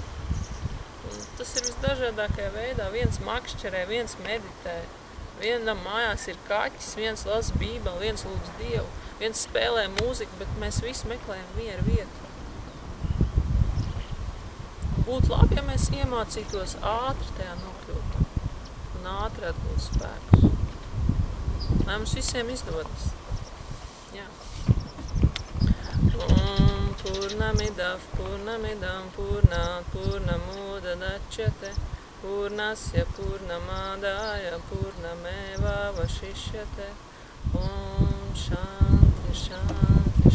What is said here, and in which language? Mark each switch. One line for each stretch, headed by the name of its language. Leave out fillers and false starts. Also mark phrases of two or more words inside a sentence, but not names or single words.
Latvian: Un tas ir visdažādākajā veidā. Viens makšķerē, viens meditē, vienam mājās ir kaķis, viens lasa bībeli, viens lūdz Dievu, viens spēlē mūziku, bet mēs visi meklējam miera vietu. Būtu labi, ja mēs iemācītos ātri tajā nokļūt. Un ātri atgūt spēkus. Lai mums visiem izdodas. Jā.
Sanskrit: पूर्णमिदं पूर्णात् पूर्णमुदच्यते पूर्णस्य पूर्णमादाय पूर्णमेव वशिष्यते. ॐ शान्ति शान्ति.